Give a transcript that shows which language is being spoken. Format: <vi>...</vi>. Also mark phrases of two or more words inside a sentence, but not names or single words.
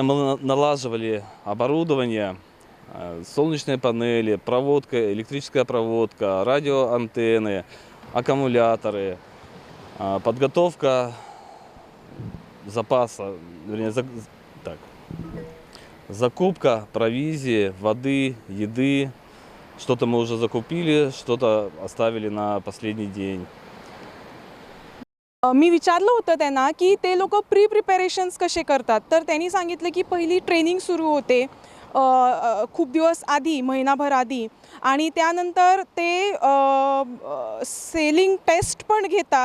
<ru>налаживали оборудование солнечные панели, проводка, электрическая проводка, радиоантенны, аккумуляторы, подготовка запаса, вернее, закупка провизии, воды, еды. Что-то мы уже закупили, что-то оставили на последний день.</ru> <mr>मी विचारलं होतं त्यांना की ते लोक</mr> <en>pre preparations</en> <mr>कसे करतात, तर त्यांनी सांगितलं की पहिली ट्रेनिंग सुरू होते खूप दिवस आधी, महिनाभर आधी, आणि त्यानंतर ते</mr> <en>sailing test</en> <mr>पण घेतात.</mr>